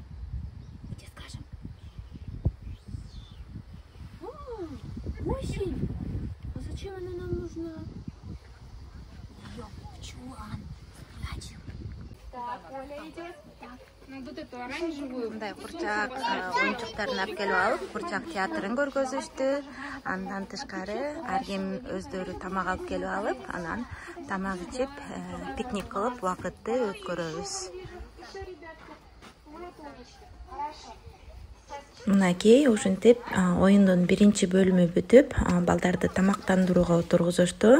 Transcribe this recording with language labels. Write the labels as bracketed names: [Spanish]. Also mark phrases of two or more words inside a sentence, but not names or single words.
[Russian] Мы тебе скажем. Осень! А зачем она нам нужна? Ее в чулан спрячем. Так, Оля идет. Так. Ну вот эту оранжевую. [Kyrgyz] Мындай Курчак оюнчуктарын алып келип алып, Курчак театрын көргөзүштү. Андан тышкары ар ким өздөрү тамак алып келип алып, анан тамак ичип, пикник кылып убакытты өткөрөбүз. Мынакей ушинтип оюндун биринчи бөлүмү бүтүп, балдарды тамактандырууга отургузушту.